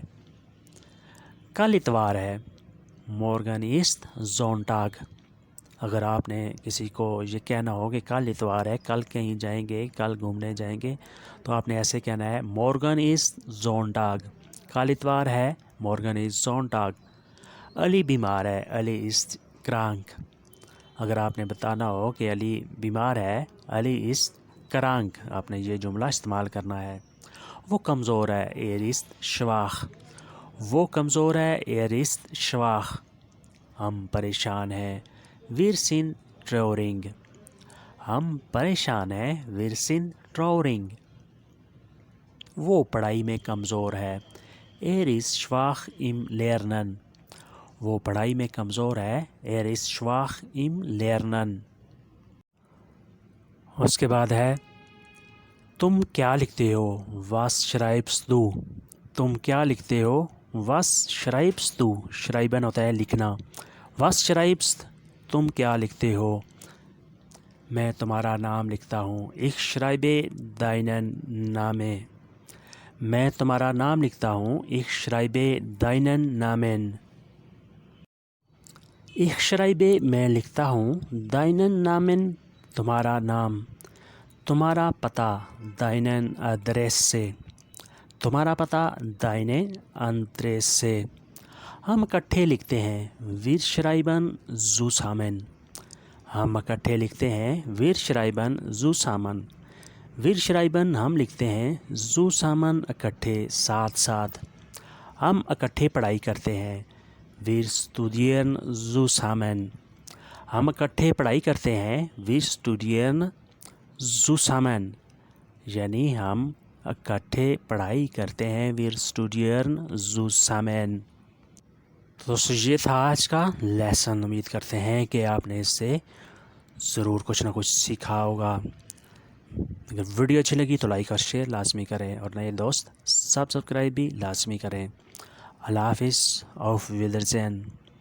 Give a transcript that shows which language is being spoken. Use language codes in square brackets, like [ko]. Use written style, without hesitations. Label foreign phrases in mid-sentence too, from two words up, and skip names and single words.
[ur] کل اتوار ہے. [de] Morgen ist Sonntag. [ur] اگر آپ نے کسی کو یہ کہنا ہو کہ کل اتوار ہے، کل کہیں جائیں گے، کل گھومنے جائیں گے، تو آپ نے ایسے کہنا ہے [de] Morgen ist Sonntag. [ur] کل اتوار ہے. [de] Morgen ist Sonntag. [ur] علی بیمار ہے. [de] अली ist krank. [ur] اگر آپ نے بتانا ہو کہ علی بیمار ہے، علی [de] ist krank, [ur] آپ نے یہ جملہ استعمال کرنا ہے. وہ کمزور ہے. [de] Er ist schwach. [ur] وہ کمزور ہے. [de] Er ist schwach. [ur] ہم پریشان ہیں. [de] Wir sind traurig. [ur] ہم پریشان ہیں. [de] Wir sind traurig. [ur] وہ پڑھائی میں کمزور ہے. [de] Er ist schwach im Lernen. [ur] وہ پڑھائی میں کمزور ہے. [de] Er ist schwach im Lernen. [ur] اس کے بعد ہے تم کیا لکھتے ہو? [de] Was schreibst du? [ur] تم کیا لکھتے ہو? [de] Was schreibst du? schreiben [ur] ہوتا ہے لکھنا. [de] Was schreibst? [ur] تم کیا لکھتے ہو? میں تمہارا نام لکھتا ہوں. [de] Ich schreibe deinen Namen. [ur] میں تمہارا نام لکھتا ہوں. [de] Ich schreibe deinen Namen. Ich schreibe [ur] میں لکھتا ہوں. [de] Deinen Namen [ur] تمہارا نام۔ تمہارا پتا [de] deinen Adresse. [ur] تمہارا پتا [de] deine Adresse. [ur] ہم اکٹھے لکھتے ہیں. [de] Wir schreiben zusammen. [ur] ہم اکٹھے لکھتے ہیں. [de] Wir schreiben zusammen. Wir schreiben [ur] ہم لکھتے ہیں. zusammen اکٹھے، ساتھ ساتھ. ہم اکٹھے پڑھائی کرتے ہیں. [de] Wir studieren zusammen. [ur] ہم اکٹھے پڑھائی کرتے ہیں. [de] Wir studieren zusammen. [ur] یعنی ہم اکٹھے پڑھائی کرتے ہیں. [de] Wir studieren zusammen. [ur] تو یہ تھا آج کا لیسن. امید کرتے ہیں کہ آپ نے اس سے ضرور کچھ نہ کچھ سیکھا ہوگا. اگر ویڈیو اچھی لگی تو لائک اور شیئر لازمی کریں اور نئے دوست سبسکرائب بھی لازمی کریں. اللہ حافظ. [de] auf Wiedersehen.